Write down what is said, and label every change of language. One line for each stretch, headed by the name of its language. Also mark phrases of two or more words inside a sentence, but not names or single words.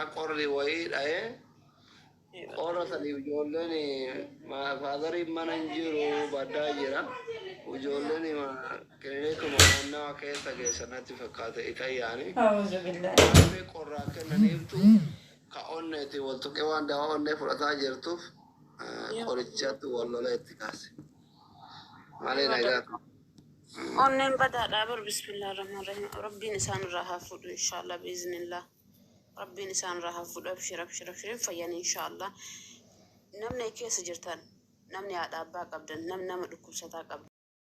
Oromo: qorri wayii dha'ee qorra sanii ijoolleen faadariin mana hin jiru baddaa jira ijoolleen kilinikuma naannawa keessa geessanatti fakkaate itayyaani qorraa kennaniiftu ka onneeti wal tuqee waan dawaa onnee fudhataa jirtuuf qorichatti wal lola itti kaase malee nagaatu. Onnen badaadhaa bar
Arabic: بسم الله الرحمن الرحيم
Oromo: rabbiin isaan irraa haa fuudhu
Arabic: إن شاء الله بإذن الله
Oromo: rabbiin isaan irraa haa fuudhu abshir fayyan inshallah namni keessa jirtan namni haadha abbaa qabdan nama dhukkubsataa qabdan